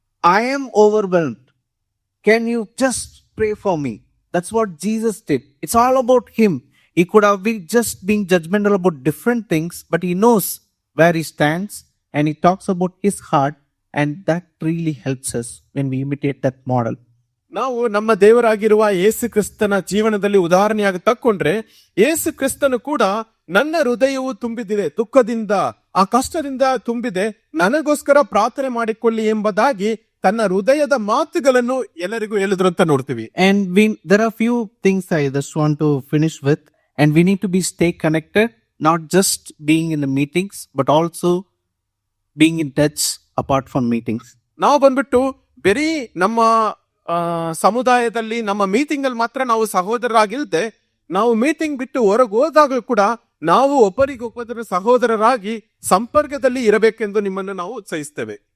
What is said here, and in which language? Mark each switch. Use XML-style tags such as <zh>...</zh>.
<en>I am overwhelmed. Can you just pray for me? That's what Jesus did. It's all about him. He could have been just being judgmental about different things, but he knows where he stands and he talks about his heart, and that really helps us when we imitate that model.</en> <kn>ನಾವು ನಮ್ಮ ದೇವರಾಗಿರುವ ಯೇಸು ಕ್ರಿಸ್ತನ ಜೀವನದಲ್ಲಿ ಉದಾಹರಣೆಯಾಗಿ ತಕ್ಕೊಂಡ್ರೆ, ಯೇಸು ಕ್ರಿಸ್ತನು ಕೂಡ ನನ್ನ ಹೃದಯವು ತುಂಬಿದಿದೆ ದುಃಖದಿಂದ, ಆ ಕಷ್ಟದಿಂದ ತುಂಬಿದೆ, ನನಗೋಸ್ಕರ ಪ್ರಾರ್ಥನೆ ಮಾಡಿಕೊಳ್ಳಿ ಎಂಬುದಾಗಿ ತನ್ನ ಹೃದಯದ ಮಾತುಗಳನ್ನು ಎಲ್ಲರಿಗೂ ಹೇಳಿದ್ರು ಅಂತ ನೋಡ್ತೀವಿ.</kn> <en>And there are few things I just want to finish with, and we need to stay connected, not just being in the meetings, but also being in touch apart from meetings.</en> <kn>ನಾವು ಬಂದ್ಬಿಟ್ಟು ಬರೀ ನಮ್ಮ ಸಮುದಾಯದಲ್ಲಿ ನಮ್ಮ meeting ಅಲ್ಲಿ ಮಾತ್ರ ನಾವು ಸಹೋದರರಾಗಿಲ್ದೆ, ನಾವು ಮೀಟಿಂಗ್ ಬಿಟ್ಟು ಹೊರಗೆ ಹೋದಾಗ ಕೂಡ ನಾವು ಒಬ್ಬರಿಗೊಬ್ಬರ ಸಹೋದರರಾಗಿ ಸಂಪರ್ಕದಲ್ಲಿ ಇರಬೇಕೆಂದು ನಿಮ್ಮನ್ನು ನಾವು ಉತ್ಸಾಹಿಸ್ತೇವೆ.</kn>